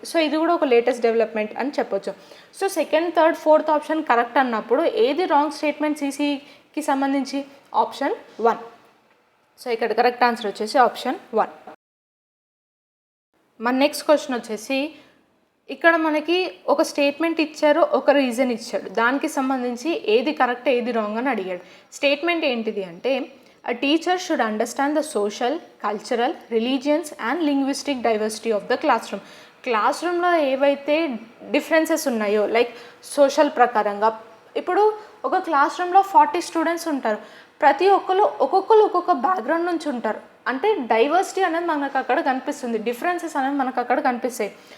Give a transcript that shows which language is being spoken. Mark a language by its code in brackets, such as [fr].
[te] So ఇది కూడా ఒక లేటెస్ట్ డెవలప్మెంట్ అని చెప్పొచ్చు. So second, third, fourth option correct అన్నప్పుడు ఏది రాంగ్ స్టేట్మెంట్ సిసిఈకి సంబంధించి? ఆప్షన్ 1. సో ఇక్కడ కరెక్ట్ ఆన్సర్ వచ్చేసి ఆప్షన్ 1. మన నెక్స్ట్ క్వశ్చన్ వచ్చేసి, ఇక్కడ మనకి ఒక స్టేట్మెంట్ ఇచ్చారు, ఒక రీజన్ ఇచ్చాడు, దానికి సంబంధించి ఏది కరెక్ట్ ఏది రాంగ్ అని అడిగాడు. స్టేట్మెంట్ ఏంటిది అంటే, [en] a teacher should understand the social, cultural, religious and linguistic diversity of the classroom. [te] క్లాస్రూమ్లో ఏవైతే డిఫరెన్సెస్ ఉన్నాయో, లైక్ సోషల్ ప్రకారంగా, ఇప్పుడు ఒక క్లాస్ రూమ్లో 40 స్టూడెంట్స్ ఉంటారు, ప్రతి ఒక్కరు ఒక్కొక్క బ్యాక్గ్రౌండ్ నుంచి ఉంటారు. అంటే డైవర్సిటీ అనేది మనకు అక్కడ కనిపిస్తుంది, డిఫరెన్సెస్ అనేది మనకు అక్కడ కనిపిస్తాయి.